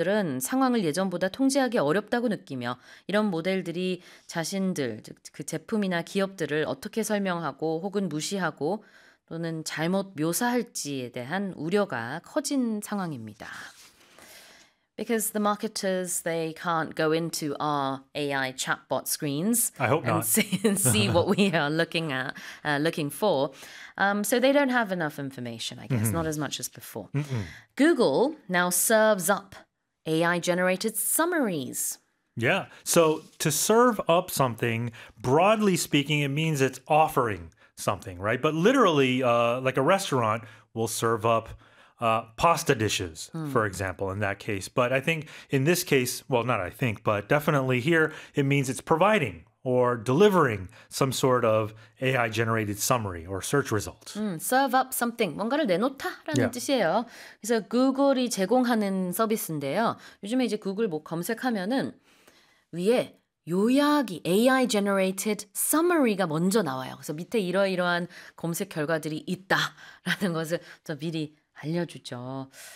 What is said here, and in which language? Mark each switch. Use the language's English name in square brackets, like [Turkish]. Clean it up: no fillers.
[Korean] 들은 상황을 예전보다 통제하기 어렵다고 느끼며 이런 모델들이 자신들, 즉그 제품이나 기업들을 어떻게 설명하고 혹은 무시하고 또는 잘못 묘사할지에 대한 우려가 커진 상황입니다. [English] Because the marketers, they can't go into our AI chatbot screens I hope and not. see what we are looking at, looking for. So they don't have enough information, I guess, not as much as before. Google now serves up AI-generated summaries. Yeah, so to serve up something, broadly speaking, it means it's offering something, right? But literally, like a restaurant will serve up pasta dishes, for example, in that case. But I think in this case, well, not I think, but definitely here, it means it's providing or delivering some sort of AI-generated summary or search result. [Korean] Serve up something, 뭔가를 내놓다라는 뜻이에요. 그래서 구글이 제공하는 서비스인데요. 요즘에 이제 구글 뭐 검색하면은 위에 요약이 AI generated summary 가 먼저 나와요. 그래서 밑에 이러이러한 검색 결과들이 있다라는 것을 좀 미리 알려주죠.